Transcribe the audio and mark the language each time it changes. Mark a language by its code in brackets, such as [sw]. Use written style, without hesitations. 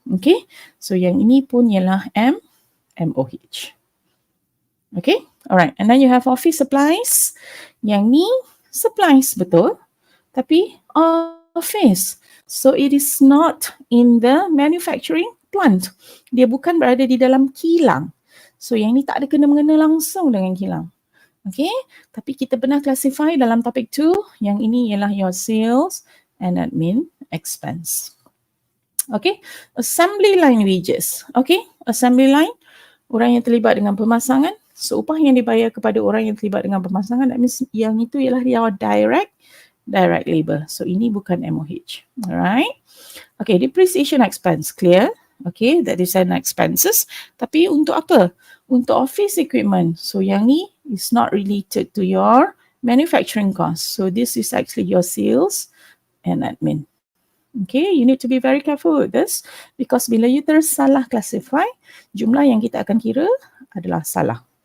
[ms] Okay, so yang ini pun ialah MOH. Okay, [en] Alright, and then you have office supplies. [ms] Yang ni supplies betul, tapi office. [en] So it is not in the manufacturing plant. [ms] Dia bukan berada di dalam kilang. So yang ni tak ada kena-mengena langsung dengan kilang. Okay, tapi kita pernah classify dalam topik 2, yang ini ialah [en] your sales and admin expense. Okay, assembly line wages. Okay, assembly line, [ms] orang yang terlibat dengan pemasangan. So upah yang dibayar kepada orang yang terlibat dengan pemasangan, [en] that means [ms] yang itu ialah your direct labor. [en] So [ms] ini bukan [en] MOH. Alright. Okay, depreciation expense, clear? Okay, that is an expenses. [ms] Tapi untuk apa? Untuk [en] office equipment. So [ms] yang ni [en] is not related to your manufacturing cost. So this is actually your sales and admin. Okay, you need to be very careful with this because [ms] bila [en] you [ms] tersalah [en] classify, [ms] jumlah yang kita akan kira adalah salah.